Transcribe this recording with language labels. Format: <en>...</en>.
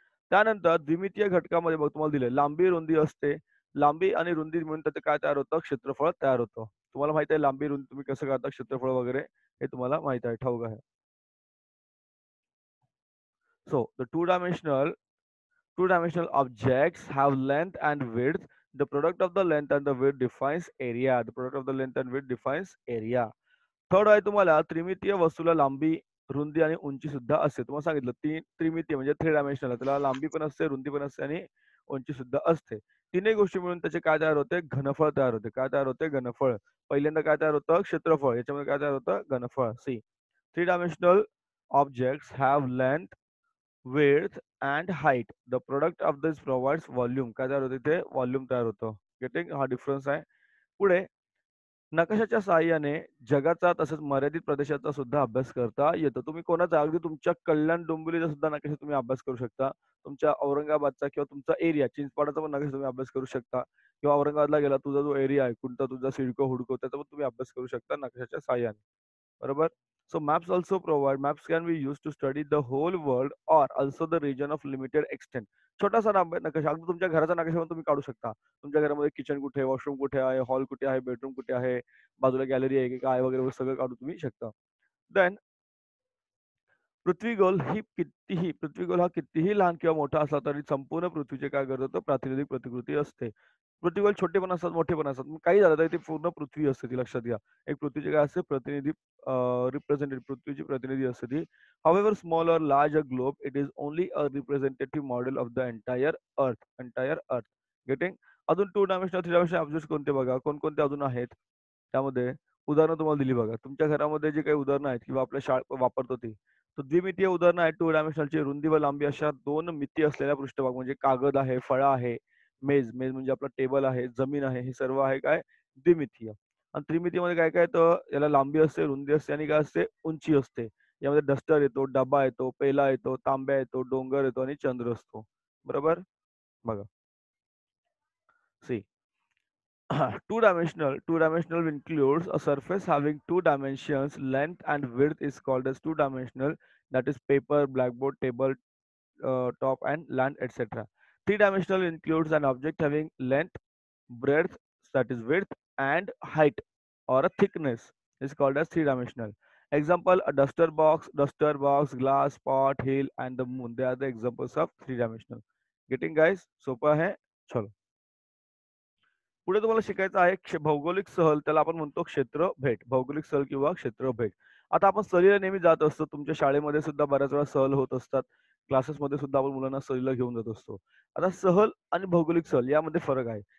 <mr>त्यानंतर द्विमितीय घटकामध्ये बघ तुम्हाला दिले लांबी रुंदी असते. लांबी आणि रुंदी मिळून त्याचं काय तयार होतं? क्षेत्रफळ तयार होतं. तुम्हाला माहिती आहे लांबी रुंदी तुम्ही कसं काढता क्षेत्रफळ वगैरे हे तुम्हाला माहित आहे, ठाऊक आहे.</mr> <en>So the two-dimensional objects have length and width. The product of the length and the width defines area. The product of the length and width defines area.</en> <mr>Third आहे तुम्हाला त्रिमितीय वस्तूला लांबी, रुंदी आणि उंची सुद्धा असते. तुम्हाला सांगितलं त्रिमितीय म्हणजे थ्री डायमेन्शनल. त्याला लांबी पण असते, रुंदी पण असते आणि उंची सुद्धा असते. तीनही गोष्टी मिळून त्याचे काय तयार होते? घनफळ तयार होते. काय तयार होते? घनफळ. पहिल्यांदा काय तयार होतं? क्षेत्रफळ. याच्यामध्ये काय तयार होतं? घनफळ. C.</mr> <en>Three dimensional objects have length, width and height. The product of this provides volume.</en> <mr>काय तयार होते इथे? व्हॉल्यूम तयार होतं. गेटिंग? हा डिफरन्स आहे. पुढे नकाशाच्या सहाय्याने जगाचा तसंच मर्यादित प्रदेशाचा सुद्धा अभ्यास करता येतो. तुम्ही कोणाचा अगदी तुमच्या कल्याण डोंबिवलीचा सुद्धा नकाशा तुम्ही अभ्यास करू शकता. तुमच्या औरंगाबादचा किंवा तुमचा एरिया चिंचपाडाचा पण नकाशा तुम्ही अभ्यास करू शकता किंवा औरंगाबादला गेला तुझा जो एरिया आहे, कोणता तुझा सिडको, हुडको त्याचा पण तुम्ही अभ्यास करू शकता नकाशाच्या सहाय्याने. बरोबर.</mr> <en>So maps can be used to study the whole world or also the region of limited extent.</en> <mr>छोटासा नकाशा अगदी तुमच्या घराचा नकाशा पण तुम्ही काढू शकता. तुमच्या घरामध्ये किचन कुठे आहे, वॉशरूम कुठे आहे, हॉल कुठे आहे, बेडरूम कुठे आहे, बाजूला गॅलरी आहे की काय वगैरे सगळं काढू तुम्ही शकता. देन पृथ्वी गोल हा कितीही लहान किंवा मोठा असला तरी संपूर्ण पृथ्वीचे काय करतो? प्रातिनिधिक प्रतिकृती असते. पृथ्वी गोल छोटे पण असतात, मोठे पण असतात. मग काही झालं तरी ती पूर्ण पृथ्वी असते ती लक्षात घ्या. एक पृथ्वीचे काय असते? प्रतिनिधी रिप्रेझेंटेटिव्ह पृथ्वीची प्रतिनिधी असते ती.</mr> <en>However small or large a globe, it is only a representative model of the entire earth. Entire earth. Getting?</en> <mr>अजून two dimensional, three dimensional objects कोणते बघा? कोणकोणते अजून आहेत? त्यामध्ये उदाहरणं तुम्हाला दिली बघा. तुमच्या घरामध्ये जे काही उदाहरणं आहेत किंवा आपल्या वापरतो ती. तर द्विमितीय उदाहरणं आहेत टू डायमेन्शनलची रुंदी व लांबी अशा 2 मिती असलेला पृष्ठभाग म्हणजे कागद आहे, फळा आहे, मेज म्हणजे आपला टेबल आहे, जमीन आहे, हे सर्व आहे काय द्विमितीय. आणि त्रिमितीमध्ये काय काय तर याला लांबी असते, रुंदी असते आणि काय असते उंची असते. यामध्ये डस्टर येतो, डबा येतो, पेला येतो, तांब्या येतो, डोंगर येतो आणि चंद्र असतो. बरोबर? बघा.</mr> <en>See two dimensional includes a surface having two dimensions. Length and width is called as two dimensional. That is paper, blackboard, table, top and land, etc. Three-dimensional includes an object having length, breadth, that is width, and height or a thickness is called as three-dimensional. Example: a duster box, glass, pot, hill, and the moon. They are the examples of three-dimensional. Getting guys?</en> <mr>सोपं है. चलो. पुढे तुम्हाला शिकायचं आहे भौगोलिक सहल त्याला आपण म्हणतो क्षेत्र भेट भौगोलिक सहल किंवा क्षेत्र भेट. आता आपण सहलीला नेहमी जात असतो. तुमच्या शाळेमध्ये सुद्धा बऱ्याच वेळा सहल होत असतात. क्लासेसमध्ये सुद्धा आपण मुलांना सहलीला घेऊन जात असतो. आता सहल आणि भौगोलिक सहल यामध्ये फरक आहे.</mr>